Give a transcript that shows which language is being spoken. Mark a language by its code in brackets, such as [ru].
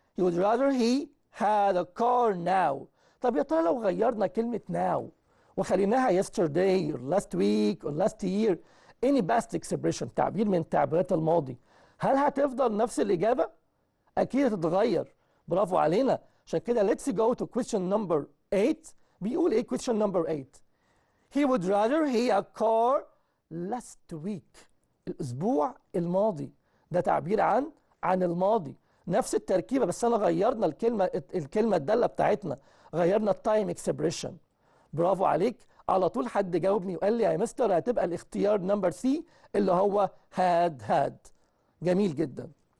[en] he would rather he had a car now. [ar] طب يا ترى لو غيرنا كلمه now وخليناها [en] yesterday or last week or last year any past expression، [ar] تعبير من تعبيرات الماضي، هل هتفضل نفس الإجابة؟ أكيد هتتغير. برافو علينا. عشان كده [en] let's go to question number 8. [ar] بيقول إيه [en] question number 8؟ He would rather he a car last week. [ar] الأسبوع الماضي، ده تعبير عن الماضي. نفس التركيبة بس أنا غيرنا الكلمة الدالة بتاعتنا، غيرنا التايم اكسبريشن. برافو عليك. على طول حد جاوبني وقال لي يا مستر هتبقى الاختيار نمبر سي اللي هو had. جميل جدا.